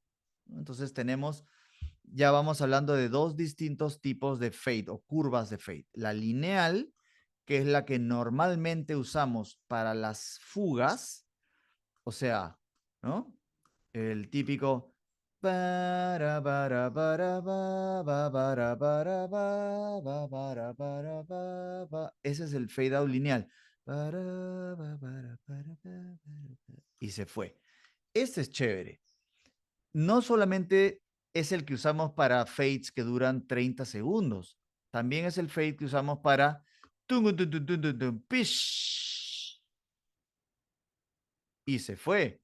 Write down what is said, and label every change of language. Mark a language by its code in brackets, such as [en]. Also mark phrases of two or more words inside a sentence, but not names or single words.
[es] Entonces ya vamos hablando de dos distintos tipos de fade o curvas de fade. La lineal, que es la que normalmente usamos para las fugas, o sea, ¿no? El típico para para para ba ba para para ba ba para ba. Ese es el [en] fade out [es] lineal. Y se fue. Este es chévere. No solamente es el que usamos para fades que duran 30 segundos, también es el fade que usamos para pish, y se fue.